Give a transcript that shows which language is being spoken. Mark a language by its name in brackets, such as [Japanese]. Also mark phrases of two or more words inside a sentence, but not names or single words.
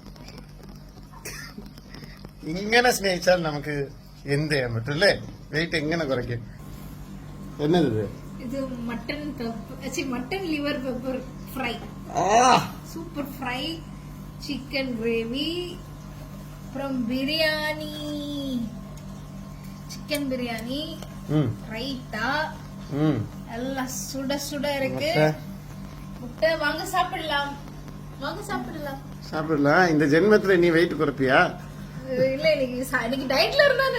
[Malayalam] ഇങ്ങനെ സ്നേഹിച്ചാൽ നമുക്ക് എന്ത് ചെയ്യാൻ പറ്റും അല്ലേ? വെയിറ്റ് എങ്ങനെ കുറയ്ക്കും? എന്നത് [English] ഇത് mutton liver pepper fry, super fry, chicken gravy from biryani, [Tamil] சிக்கன் பிரியாணி, ரைத்தா எல்லாம் சுட சுட இருக்கு. முட்டை வாங்க சாப்பிடலாம், வாங்க சாப்பிடலாம். சாப்பிடலாம். இந்த ஜென்மத்துல நீ வெயிட் குறைப்பியா? இல்ல, இன்னைக்கு டயட்ல இருந்தானே.